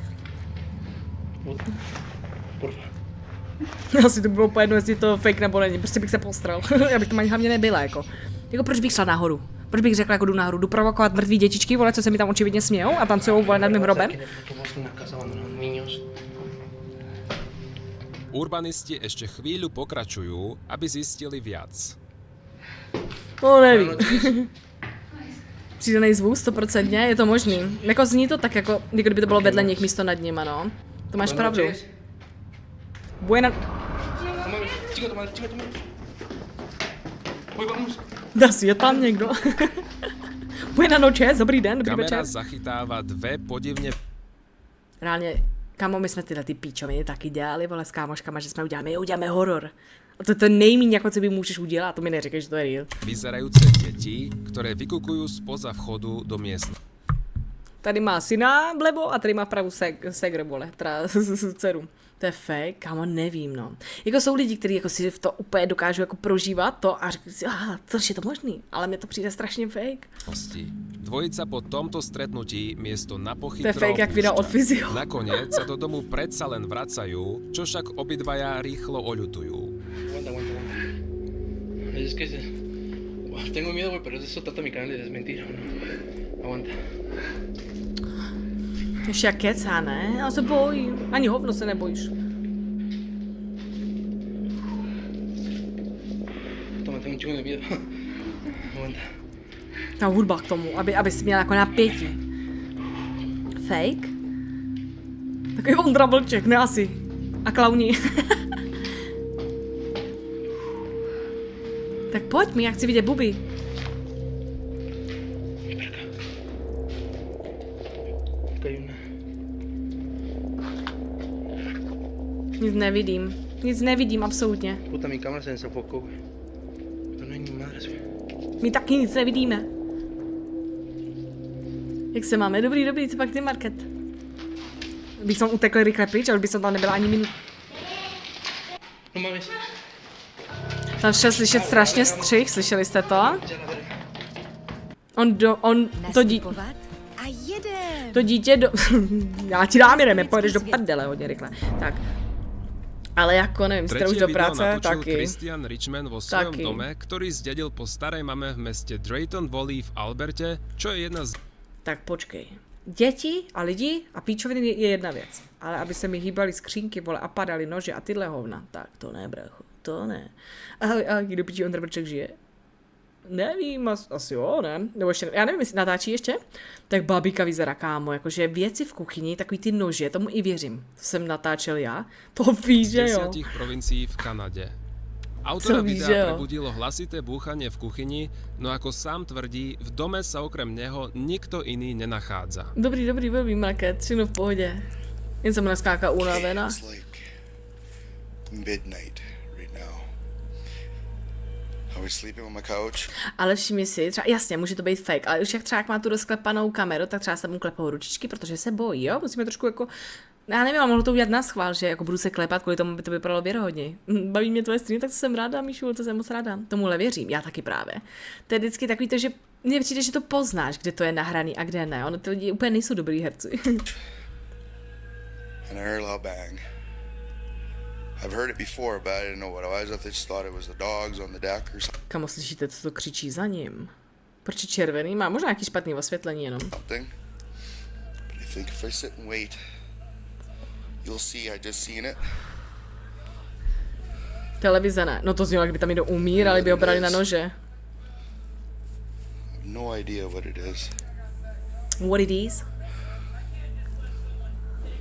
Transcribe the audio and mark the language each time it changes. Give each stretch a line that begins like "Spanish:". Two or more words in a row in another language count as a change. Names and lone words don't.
Spanish: Porfa.
Czech: Asi to bylo úplně jedno, jestli to fake nebo není, prostě bych se postral. Já bych tam ani hlavně nebyla, jako proč bych šla nahoru? Proč bych řekla, jako jdu nahoru? Jdu provokovat mrtvý dětičky, vole, co se mi tam očividně smějou a tancujou, vole, nad mým hrobem?
Slovak: Urbanisti ešte chvíľu pokračujú, aby zistili viac.
Czech: To nevím. Přidanej zvuk, 100%, je to možný. Jako zní to tak, jako kdyby to bylo vedle nich místo nad nima, no. To máš pravdu. Buena... Asi je tam někdo.
Spanish: Buena noche,
Czech: dobrý den, dobrý večer.
Slovak: Kamera zachytáva dve podivne...
Czech: Reálně, kamo, my jsme tyhle ty píčoviny taky dělali, vole, s kámoškama, že jsme uděláme horor. A to je to nejméně, jako co by můžeš udělat, to mi neříkej, že to je real.
Slovak: Vyzerajúce deti, ktoré vykukujú spoza vchodu do miestnosti.
Czech: Tady má syna vlevo a tady má vpravu segr, vole, teda dceru. To je fake, kámo, nevím, no. Jako jsou lidi, kteří jako si v to úplně dokážou jako prožívat to a říkají si, což je to možný, ale mně to přijde strašně fake.
Slovak: Dvojica po tomto stretnutí miesto na pochytro
Czech: To je fake, jak video od fyzio.
Slovak: Nakoniec sa do domu predsa len vracajú, čo však obidvaja rýchlo oľutujú.
Spanish: Aguanta. Es que tengo miedo, güey, pero eso trata mi canal de desmentir. Aguanta.
Czech: Ještě jak kecá, ne? Já se bojím. Ani hovno se nebojíš.
Spanish: Toma, tengo un chingo de miedo. Aguanta.
Czech: Ta hudba k tomu, aby si měla jako napětí. Fake? Takový Ondra Vlček, ne asi. A klauni. Tak pojď mi, já chci vidět buby. Nic nevidím, absolutně.
Spanish: Puta, mi cámara se desenfocó, güey. No hay ni madres, güey.
Czech: My taky nic nevidíme. Jak se máme? Dobrý, co pak ty, Market? Bych som utekl rychle pryč, ale by som tam nebyla ani minut.
Spanish: No mames.
Czech: Tam šel slyšet strašně střih, slyšeli jste to? To dítě já ti dám jeden, pojedeš do prdele hodně rychle. Tak. Ale jako nevím, jste už do práce, taky.
Slovak: Christian Richman vo svojom dome, ktorý zdedil po starej mame v meste Drayton Valley v Alberte, čo je jedna z...
Czech: Tak počkej. Děti a lidi a píčoviny je jedna věc. Ale aby se mi hýbaly skřínky, vole, a padaly nože a tyhle hovna, tak to ne, bracho, to ne. A kdo píčí Ondra Vlček žije? Nevím, asi jo, ne? Nebo ještě, já nevím, jestli natáčí ještě? Tak babíka vyzerá, kámo, jakože věci v kuchyni, takový ty nože, tomu i věřím. To jsem natáčel já, to víš, že jo?
Slovak: Z 10 provincií v Kanade. Autora videa prebudilo hlasité búchanie v kuchyni, no ako sám tvrdí, v dome sa okrem neho nikto iný nenachádza.
Czech: Dobrý, Market, všechno v pohodě. Jen jsem naskáka unavená. Ale všimni si, třeba, jasně, může to být fake, ale už jak třeba má tu rozklepanou kameru, tak třeba se mu klepou ručičky, protože se bojí, jo? Musíme trošku jako, já nevím, ale mohlo to udělat na schvál, že jako budu se klepat, kvůli tomu by to vypadalo věrohodně. Baví mě tvoje stream, tak to jsem ráda, Míšu, to jsem moc ráda. Tomuhle věřím, já taky právě. To je vždycky takový to, že mně přijde, že to poznáš, kde to je nahraný a kde ne. Ono ty lidi úplně nejsou dobrý herci.
English: I've heard it before, but I didn't know what it was. I just thought it was the dogs on the deck or something.
Czech: Kamo, slyšíte, co to křičí za ním? Proč je červený? Má možná nějaký špatný osvětlení jenom.
English: But I think if I sit and wait, you'll see I just seen it.
Czech: Televize ne. No to znělo, jak by tam někdo umírali, by ho brali na nože.
English: No idea what it is. What it is?